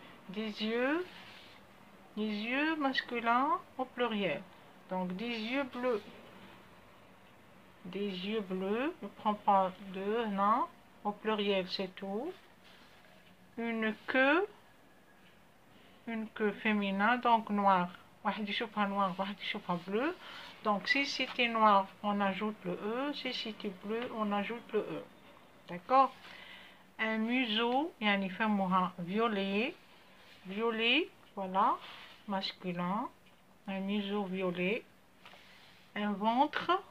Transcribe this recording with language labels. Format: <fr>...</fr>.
<fr>Des yeux masculins au pluriel. Donc des yeux bleus. Des yeux bleus, ne prends pas deux, non. Au pluriel, c'est tout. Une queue féminin, donc noir.</fr> <ar>واحد يشوفها noir, واحد يشوفها bleu.</ar> <fr>Donc si c'était noir, on ajoute le E. Si c'était bleu, on ajoute le E. D'accord? Un museau,</fr> <ar>يعني فمها</ar> <fr>violet. Violet, voilà, masculin. Un museau violet. Un ventre.</fr>